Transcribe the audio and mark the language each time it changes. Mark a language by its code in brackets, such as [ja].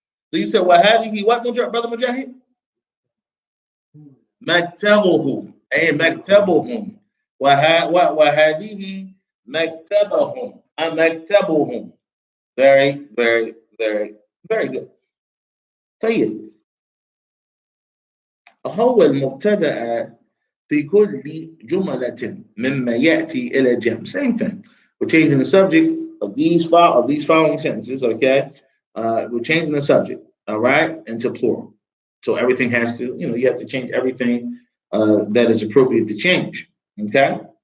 [en] So you said, وهذه what, brother Mujahid? [ar] مكتبهم. أي مكتبهم. وهذه مكتبهم. مكتبهم. [en] Very, very, very, very good. [ar] طيب. هو المبتدأ في كل جملة مما يأتي إلى جمع. [en] Same thing. We're changing the subject of these following sentences, okay? We're changing the subject, all right, into plural. So everything has to, you have to change everything that is appropriate to change, okay?